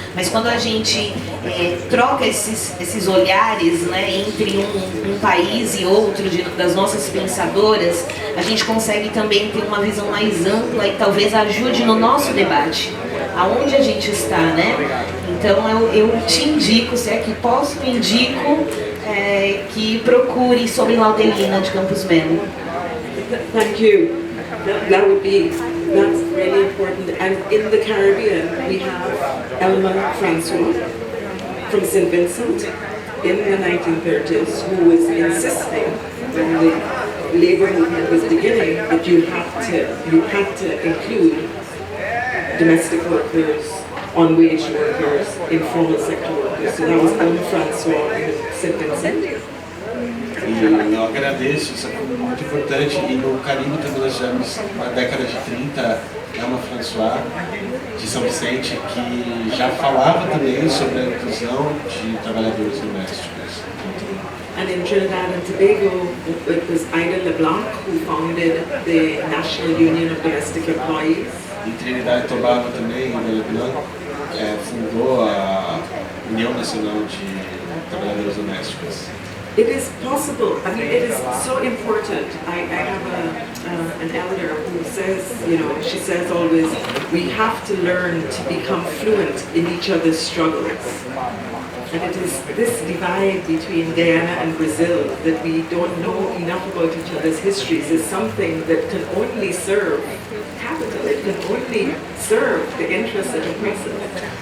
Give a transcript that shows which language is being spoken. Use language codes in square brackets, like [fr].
[pt] Mas quando a gente troca esses olhares, né, entre um país e outro, das nossas pensadoras, a gente consegue também ter uma visão mais ampla e talvez ajude no nosso debate, aonde a gente está, né? Então eu te indico, se é que posso, indico que procure sobre Laudelina de Campos Melo. [en] Thank you. That would be, that's really important. And in the Caribbean, we have Elma Francois from St. Vincent in the 1930s, who was insisting when the labour movement was beginning that you had to include domestic workers on wage workers, informal sector workers. So that was Alma Francois in St. Vincent. [pt] E eu agradeço, isso é muito importante. E no Caribe também nós tivemos, na década de 30, Alma Francois, de São Vicente, que já falava também sobre a inclusão de trabalhadores domésticos. [en] And in Trinidad and Tobago, it was Ida LeBlanc who founded the National Union of Domestic Employees. [pt] Em Trinidad e Tobago também, Ida LeBlanc fundou a União Nacional de Trabalhadores Domésticos. [en] It is possible, I mean, it is so important. I have an elder who says, you know, she says always, we have to learn to become fluent in each other's struggles. And it is this divide between Guyana and Brazil that we don't know enough about each other's histories is something that can only serve capital, it can only serve the interests of oppressors.